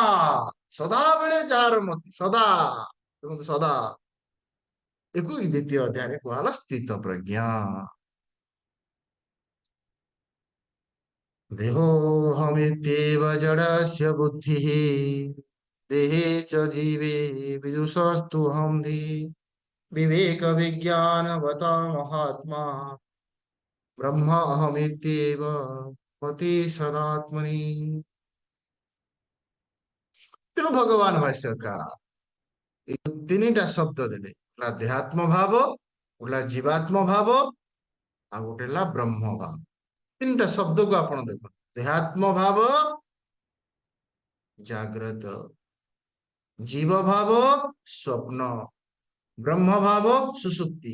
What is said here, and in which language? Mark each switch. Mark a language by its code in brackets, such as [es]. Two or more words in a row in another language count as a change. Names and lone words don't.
[or] ସଦାବେଳେ ଯାହାର ମତି, ସଦା ଦେଖନ୍ତୁ ସଦା। ଏକୁ 2ୟ ଅଧ୍ୟାୟରେ କୁହାଗଲା ସ୍ଥିତ ପ୍ରଜ୍ଞ। [sa] देहोऽहमित्येव जडस्य बुद्धिः देहे च जीवे विदुषस्तुऽहं धी। विवेक विज्ञानवता महात्मा ब्रह्म अहमित्येव मति सदात्मनि। [or] ତେଣୁ ଭଗବାନ ଭାଷ୍ୟକାର ଏଇ 3ଟା ଶବ୍ଦ ଦେଲେ, ହେଲା ଦେହାତ୍ମ ଭାବ, ହେଲା ଜୀବାତ୍ମ ଭାବ, ଆଉ ଗୋଟେ ହେଲା ବ୍ରହ୍ମ ଭାବ। 3ଟା ଶବ୍ଦକୁ ଆପଣ ଦେଖନ୍ତୁ। ଦେହାତ୍ମ ଭାବ ଜାଗ୍ରତ, ଜୀବ ଭାବ ସ୍ୱପ୍ନ, ବ୍ରହ୍ମ ଭାବ ସୁଷୁପ୍ତି।